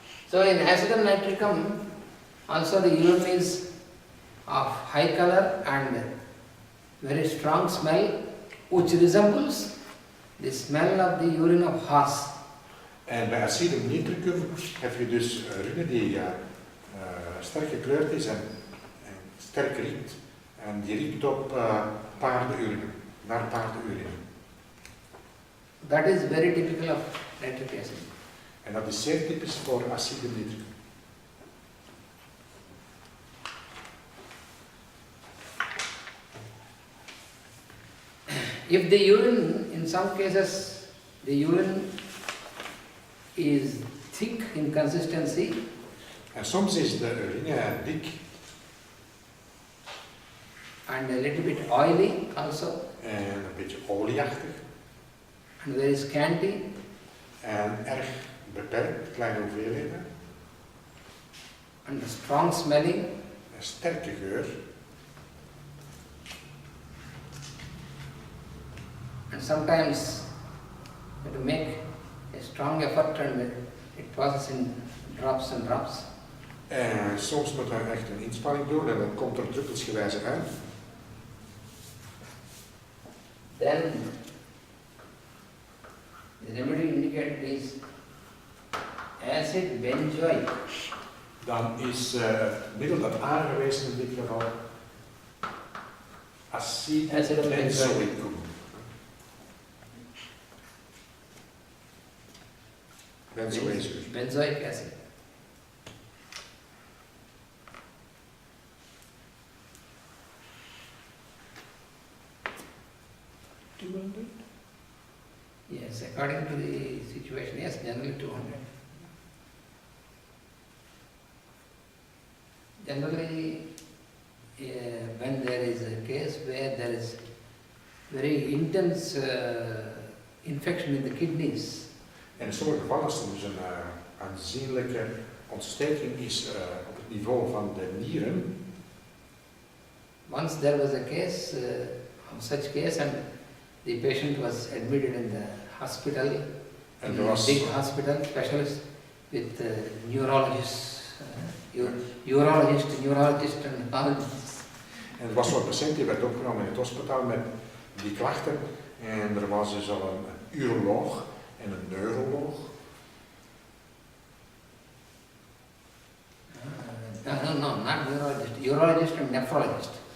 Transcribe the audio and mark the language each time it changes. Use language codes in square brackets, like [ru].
[en] So in acidum nitricum also the urine is of high color and very strong smell, which resembles the smell of the urine of horse. [nl] En bij acidum nitricum heb je dus urine die sterk gekleurd is en sterk riekt. En die riekt op paardenurine, naar paardenurine. [en] That is very typical of nitric acid. [nl] En dat is zeer typisch voor acidum nitricum. [en] If the urine, in some cases, the urine is thick in consistency [nl] En soms is de urine dik [en] and a little bit oily also [nl] en een beetje olieachtig [en] and very scanty [nl] en erg beperkt, kleine hoeveelheden, [en] and strong smelling, [nl] een sterke geur. [en] and sometimes you have to make a strong effort and it passes in drops and drops. [nl] En soms moet er echt een inspanning doen en dan komt er druppelsgewijze uit. [en] Then the remedy indicated is acid benzoic. [nl] Dan is het middel dat aangewezen in dit geval Acidum benzoicum. Benzoezuur. [en] Benzoic acid. Yes, according to the situation, yes, generally 200. Generally, when there is a case where there is very intense infection in the kidneys, [nl] En in sommige gevallen, als er dus een aanzienlijke ontsteking is op het niveau van de nieren. [en] once there was a case, such case, and the patient was admitted in the hospital, En in er a was, big hospital, specialist with neurologists, neurologist and all. [nl] en er was zo'n patiënt die werd opgenomen in het hospitaal met die klachten. En er was dus al een uroloog en een neuroloog. [en] No, not neurologist, urologist and nephrologist.